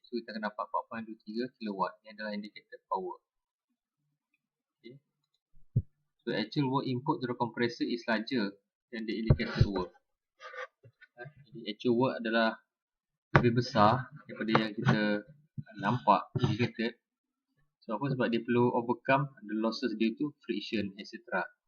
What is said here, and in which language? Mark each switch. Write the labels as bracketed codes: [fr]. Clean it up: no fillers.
[ms] So kita akan dapat 4.23 kilowatt. Ini adalah indicated power. Okay. [en] So actual work input to the compressor is larger than the indicated work. [ms] Jadi actual work adalah lebih besar daripada yang kita nampak indicated. So apa? Sebab dia perlu [en] overcome the losses due to friction etc.